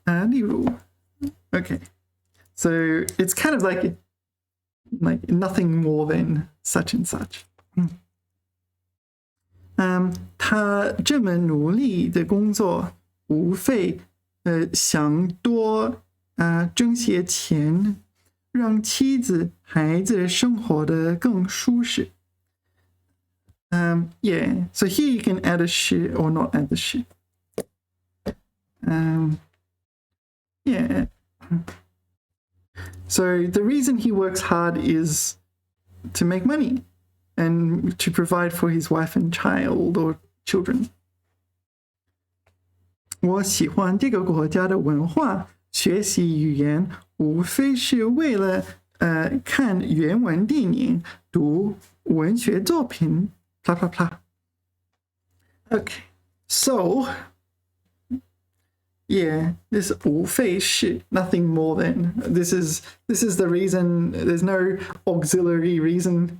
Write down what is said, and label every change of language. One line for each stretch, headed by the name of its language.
Chinese: 例如
English: Okay, so it's kind of like nothing more than such and such.
Chinese: 他这么努力的工作，无非想多挣些钱，让妻子孩子生活得更舒适。
English: Yeah, so here you can add a 是 or not add the 是。 Yeah. So the reason he works hard is to make money and to provide for his wife and child or children.
Chinese: 我喜欢这个国家的文化，学习语言无非是为了看原文电影，读文学作品
English: blah blah blah. Okay, so yeah, this 无非是 nothing more than this is the reason. There's no auxiliary reason.